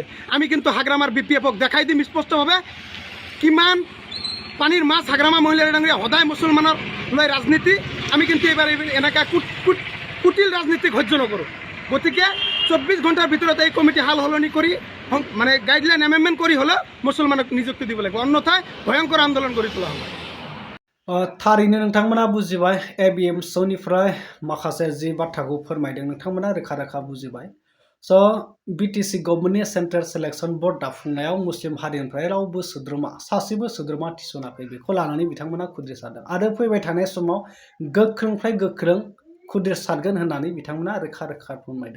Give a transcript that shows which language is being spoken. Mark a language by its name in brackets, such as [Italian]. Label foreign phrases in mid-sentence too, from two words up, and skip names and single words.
[Assamese] আমি কিন্তু হাগ্ৰামাৰ BPFক দেখাই দিম স্পষ্টভাৱে কিমান পানীৰ মাছ হাগ্ৰামা মহিলাৰী ডাঙৰীয়া সদায় মুছলমানৰ লৈ ৰাজনীতি। আমি কিন্তু এইবাৰ এনেকুৱা কুটিল ৰাজনীতিক সহ্য নকৰোঁ। গতিকে 24 ঘণ্টাৰ ভিতৰত এই কমিটি হাল সলনি কৰি মানে [English] guideline amendment [Assamese] কৰি হ'লেও মুছলমানক নিযুক্তি দিব লাগিব, অন্যথায় ভয়ংকৰ আন্দোলন গঢ়ি তোলা হ'ব। [Bodo] थारैनो नोंथांमोना बुजिबाय ABMSUनिफ्राय माखासे जि बाथ्राखौ फोरमायदों नोंथांमोना रोखा रोखा बुजिबाय। स' बिटिसि गभर्नमेन्टनि [English] central selection board [Bodo] दाफुंनायाव मुस्लिम हारिनिफ्राय रावबो सोद्रोमा सासेबो सोद्रोमा थिसनाखै। बेखौ लानानै बिथांमोना खुद्रिसारदों आरो फैबाय थानाय समाव गोख्रोंनिफ्राय गोख्रों खुद्रिसारगोन होननानै बिथांमोना रोखा रोखा फोरमायदों।